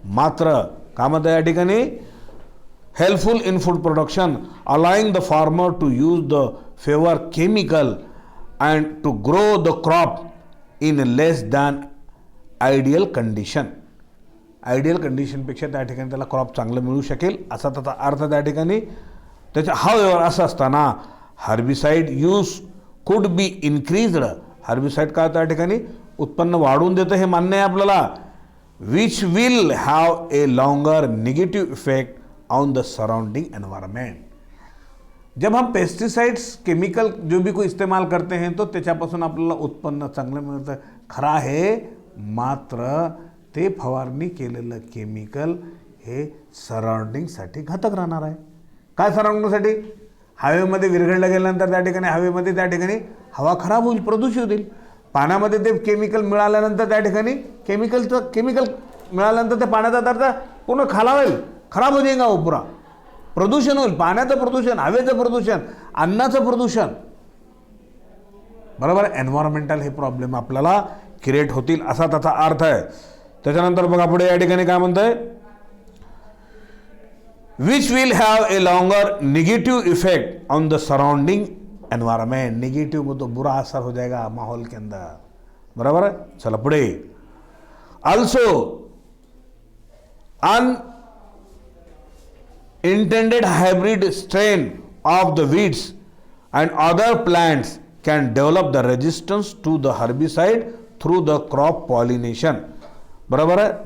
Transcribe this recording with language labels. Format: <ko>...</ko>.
<mr>मात्र काय म्हणतं या ठिकाणी,</mr> <en>Helpful in food production allowing the farmer to use the favour chemical and to grow the crop in less than ideal condition.</en> <mr>Ideal कंडिशनपेक्षा त्या ठिकाणी त्याला क्रॉप चांगलं मिळू शकेल असा त्याचा अर्थ त्या ठिकाणी. त्याच्या हावेवर असं असताना</mr> <en>Herbicide use could be increased.</en> <mr>Herbicide का त्या ठिकाणी उत्पन्न वाढवून देतं हे मान्य आहे आपल्याला.</mr> <en>Which will have a longer negative effect on the surrounding environment.</en> <hi>जब हम पेस्टिसाइड्स केमिकल जो भी कोई इस्तेमाल करते हैं तो</hi> <mr>त्याच्यापासून आपल्याला उत्पन्न चांगलं मिळतं खरं आहे. मात्र ते फवारणी केलेलं केमिकल हे सराउंडिंगसाठी घातक राहणार आहे. काय सराउंडिंगसाठी? हवेमध्ये विरघळलं गेल्यानंतर त्या ठिकाणी हवेमध्ये त्या ठिकाणी हवा खराब होईल, प्रदूषित होईल. पाण्यामध्ये ते केमिकल मिळाल्यानंतर त्या ठिकाणी केमिकल मिळाल्यानंतर त्या पाण्याचा दर्जा पूर्ण खालावेल,</mr> <hi>खराब हो जाएगा वो पुरा.</hi> <mr>प्रदूषण होईल, पाण्याचं प्रदूषण, हवेचं प्रदूषण, अन्नाचं प्रदूषण. बरोबर. एन्व्हायरमेंटल हे प्रॉब्लेम आपल्याला क्रिएट होतील असा त्याचा अर्थ आहे. त्याच्यानंतर बघा पुढे या ठिकाणी काय म्हणतंय,</mr> <en>Which will have a longer negative effect on the surrounding environment.</en> <hi>Negative में तो बुरा असर हो जाएगा माहौल के अंदर. बराबर है.</hi> <mr>चला पुढे.</mr> <en>Also unintended hybrid strain of the weeds and other plants can develop the resistance to the herbicide through the crop pollination.</en> <mr>बरोबर आहे.</mr>